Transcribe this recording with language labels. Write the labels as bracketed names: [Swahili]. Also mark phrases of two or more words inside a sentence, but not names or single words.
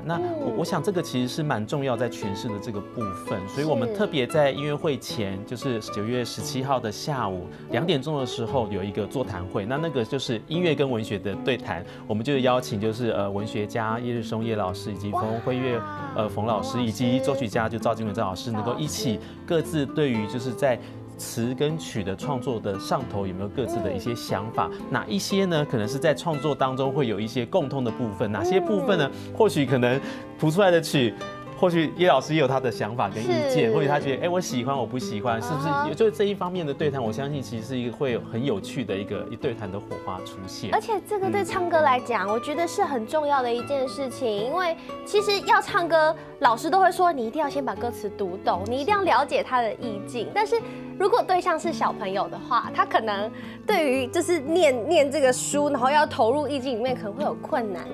[Chinese] 那我想這個其實是蠻重要在詮釋的這個部分，所以我們特別在音樂會前，就是9月17號的下午2點鐘的時候有一個座談會，那個就是音樂跟文學的對談，我們就邀請就是文學家葉日松葉老師以及馮輝岳馮老師以及作曲家就趙經綸趙老師能夠一起各自對於就是在詞跟曲的創作的上頭有沒有各自的一些想法？哪一些呢？可能是在創作當中會有一些共通的部分，哪些部分呢？或許可能譜出來的曲。或許葉老師也有他的想法跟意見，或許他覺得，我喜歡，我不喜歡，是不是？就這一方面的對談，我相信其實是一個會有很有趣的一對談的火花出現。而且這個對唱歌來講，我覺得是很重要的一件事情，因為其實要唱歌，老師都會說你一定要先把歌詞讀懂，你一定要了解它的意境。但是如果對象是小朋友的話，他可能對於就是念這個書，然後要投入意境裡面，可能會有困難。